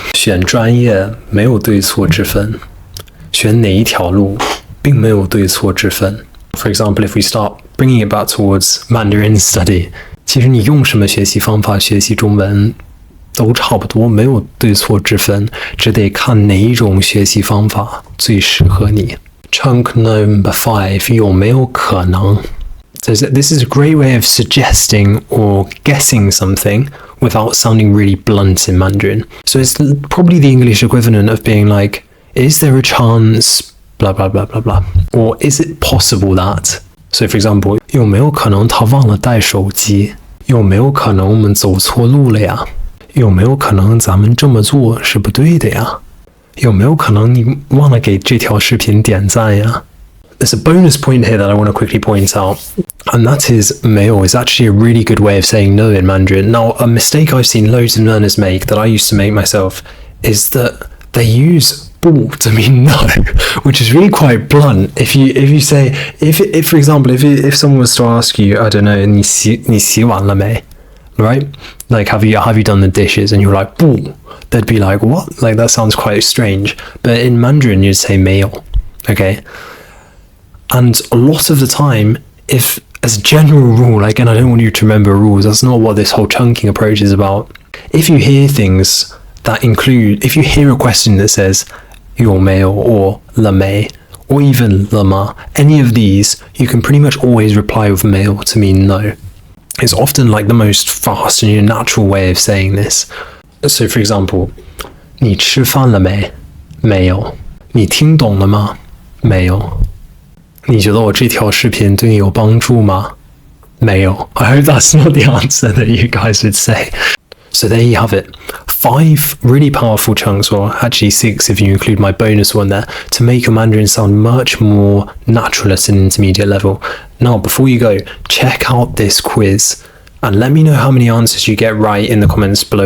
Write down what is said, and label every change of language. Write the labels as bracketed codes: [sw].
[zh] 选专业没有对错之分。选哪一条路并没有对错之分。 [en] For example, if we start bringing it back towards Mandarin study, [zh] 其实你用什么学习方法学习中文都差不多，没有对错之分，只得看哪一种学习方法最适合你。 [en] Chunk number 5, 有没有可能? This is a great way of suggesting or guessing something without sounding really blunt in Mandarin. So it's probably the English equivalent of being like, is there a chance, blah, blah, blah, blah, blah. Or is it possible that? So for example, [zh] 有没有可能他忘了带手机? 有没有可能我们走错路了呀?有没有可能咱们这么做是不对的呀? 有没有可能你忘了给这条视频点赞呀? [en] There's a bonus point here that I want to quickly point out, and that is 没有 is actually a really good way of saying no in Mandarin. Now, a mistake I've seen loads of learners make that I used to make myself is that they use 不 to mean no, which is really quite blunt. If you say, if for example, if someone was to ask you, I don't know, [zh] 你洗碗了没? [en] Right? Like, have you done the dishes? And you're like, 不, they'd be like, what? Like, that sounds quite strange. But in Mandarin, you'd say 没有, okay? And a lot of the time, if, as a general rule, again, I don't want you to remember rules, that's not what this whole chunking approach is about. If you hear things that include, if you hear a question that says, [zh] 有没有 or 了没 or even 了吗. [en] Any of these, you can pretty much always reply with 没有 to mean no. It's often like the most fast and natural way of saying this. So for example, [zh] 你吃饭了没? 没有.你听懂了吗?没有. 你觉得我这条视频对你有帮助吗? 没有. [en] I hope that's not the answer that you guys would say. So there you have it. 5 really powerful chunks, or actually 6 if you include my bonus one there, to make your Mandarin sound much more natural at an intermediate level. Now, before you go, check out this quiz and let me know how many answers you get right in the comments below.